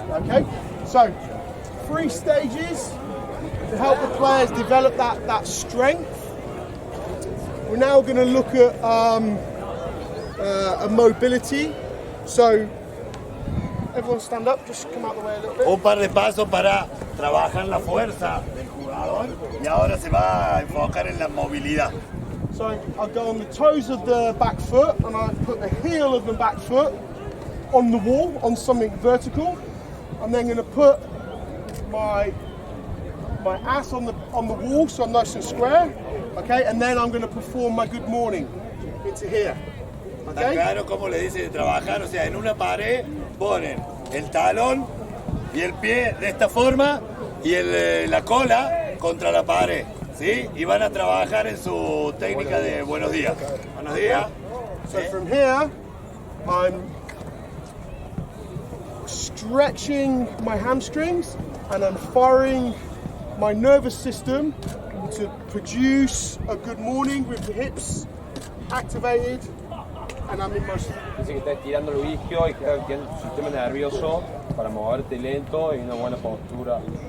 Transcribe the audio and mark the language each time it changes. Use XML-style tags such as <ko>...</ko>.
<en>Okay, so 3 stages to help the players develop that strength. We're now going to look at a mobility. So everyone stand up, just come out the way a little bit.</en> <es>Un par de pasos para trabajar la fuerza del jugador y ahora se va a enfocar en la movilidad.</es> <en>So I'll go on the toes of the back foot and I put the heel of the back foot on the wall, on something vertical. I'm then going to put my ass on the wall so I'm nice and square. Okay, and then I'm going to perform my good morning into here.</en> <es>Está</es> <en>Okay?</en> <es>claro cómo le dice de trabajar, o sea, en una pared ponen el talón y el pie de esta forma y la cola contra la pared, ¿sí? Y van a trabajar en su técnica de buenos días. Buenos días.</es> <en>So from here, I'm stretching my hamstrings and I'm firing my nervous system to produce a good morning with the hips activated and I'm in motion.</en> <es>Dice que está estirando el isquio y que está activando tu sistema nervioso para moverte lento y una buena postura.</es>